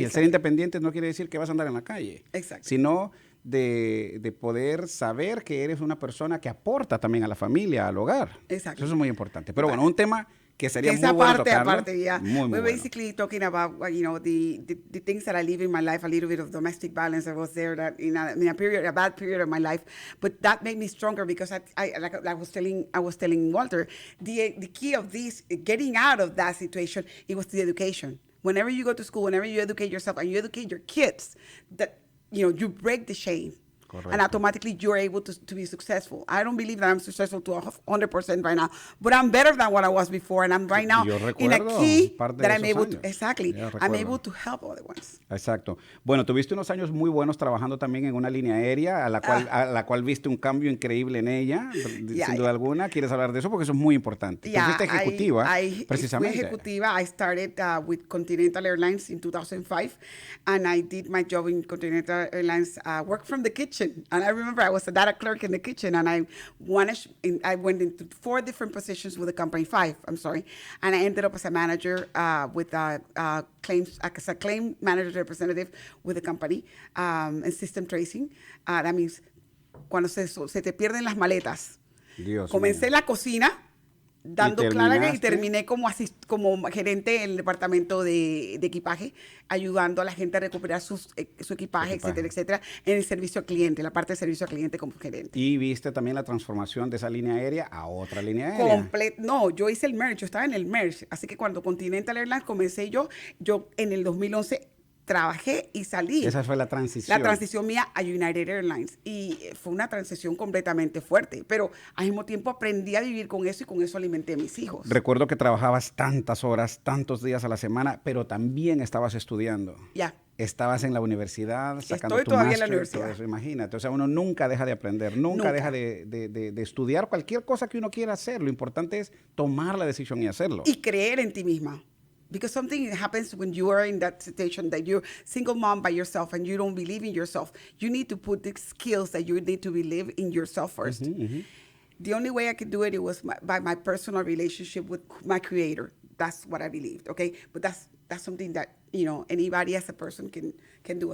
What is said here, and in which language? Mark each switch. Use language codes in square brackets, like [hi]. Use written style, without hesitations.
[es] Y el ser independientes no quiere decir que vas a andar en la calle, sino de poder saber que eres una persona que aporta también a la familia, al hogar. Eso es muy importante. Pero bueno, un tema que sería muy bueno tocarlo. Aparte, yeah. [en] We're basically talking about, you know, the things that I live in my life, a little bit of domestic violence. I was there that in a bad period of my life, but that made me stronger because I was telling Walter, the key of this, getting out of that situation, it was the education. Whenever you go to school, whenever you educate yourself and you educate your kids, that, you know, you break the chain. [es] Correcto. [en] And automatically you're able to be successful. I don't believe that I'm successful to 100% right now, but I'm better than what I was before, and I'm right now in a key that I'm able to, I'm able to help other ones. [es] Exacto. Bueno, tuviste unos años muy buenos trabajando también en una línea aérea, a la cual viste un cambio increíble en ella, sin duda alguna. ¿Quieres hablar de eso? Porque eso es muy importante. Tú fuiste ejecutiva, precisamente. Fui ejecutiva. [en] I started with Continental Airlines in 2005, and I did my job in Continental Airlines, work from the kitchen. And I remember I was a data clerk in the kitchen, and I went into 4 different positions with the company, 5, I'm sorry. And I ended up as a manager with claims, as a claim manager representative with the company, and system tracing. That means [es] cuando se te pierden las maletas. Dios Comencé mío. En la cocina, dando clases, y terminé como gerente del departamento de equipaje, ayudando a la gente a recuperar su equipaje, etcétera, etcétera, en el servicio al cliente, la parte de servicio al cliente como gerente. Y viste también la transformación de esa línea aérea a otra línea aérea. No, yo hice el merge, yo estaba en el merge, así que cuando Continental Airlines comencé yo en el 2011 trabajé y salí. Esa fue la transición. La transición mía a United Airlines. Y fue una transición completamente fuerte. Pero al mismo tiempo aprendí a vivir con eso y con eso alimenté a mis hijos. Recuerdo que trabajabas tantas horas, tantos días a la semana, pero también estabas estudiando. Ya. Estabas en la universidad, sacando Estoy tu todavía máster, en la universidad. todo eso, imagínate. O sea, uno nunca deja de aprender, nunca deja de estudiar cualquier cosa que uno quiera hacer. Lo importante es tomar la decisión y hacerlo. Y creer en ti misma. [en] Because something happens when you are in that situation that you're single mom by yourself and you don't believe in yourself. You need to put the skills that you need to believe in yourself first. The only way I could do it was by my personal relationship with my creator. That's what I believed, okay? But that's something that, anybody as a person can do.